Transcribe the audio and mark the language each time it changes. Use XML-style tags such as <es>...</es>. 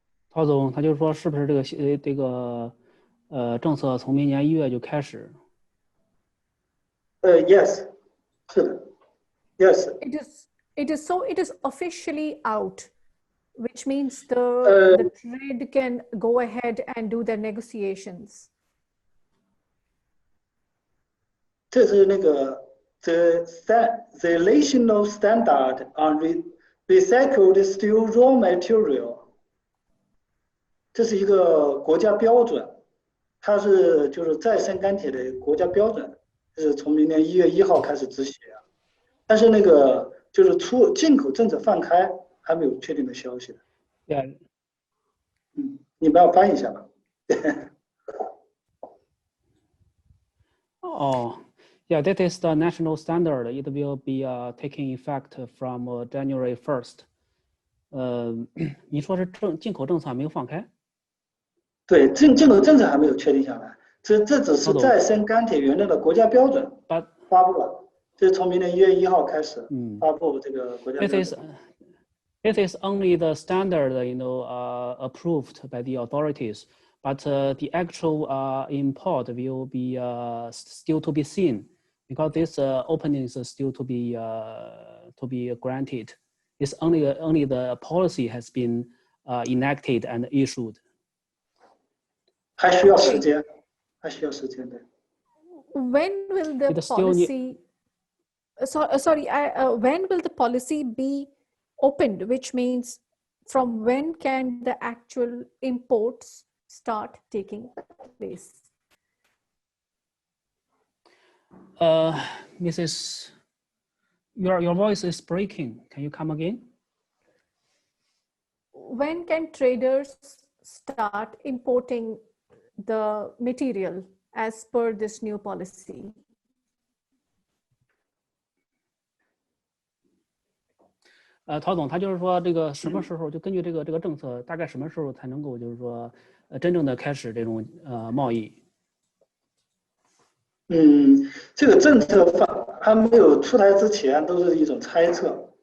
<zh>陶总，他就是说，是不是这个政策从明年1月就开始？</zh> <en>Yes,</en> <zh>是的</zh> <en>yes. It is officially out, which means the trade can go ahead and do their negotiations.</en> <zh>这是那个</zh> <en>the national standard on recycled steel raw material，</en> <zh>这是一个国家标准，它是就是再生钢铁的国家标准，是从明年1月1号开始执行。但是那个就是进口政策放开，还没有确定的消息的。</zh> <en>Yeah.</en> <zh>你帮我翻译一下吧。哦。</zh> <en>Yeah, that is the national standard. It will be taking effect from January 1st.</en> <zh>你说是进口政策还没有放开？对，进口政策还没有确定下来，这只是再生钢铁原料的国家标准发布了，这是从明年1月1号开始发布这个国家标准。</zh> <en>It is only the standard, approved by the authorities, but the actual import will be still to be seen. Because this opening is still to be granted. It's only the policy has been enacted and issued.</en> <zh>还需要时间，还需要时间的。</zh> <en>When will the policy? When will the policy be opened? Which means, from when can the actual imports start taking place? Mrs. Your voice is breaking. Can you come again? When can traders start importing the material as per this new policy?</en> <zh>陶总，他就是说，这个什么时候就根据这个政策，大概什么时候才能够就是说，真正的开始这种贸易？这个政策还没有出台之前，都是一种猜测。</zh>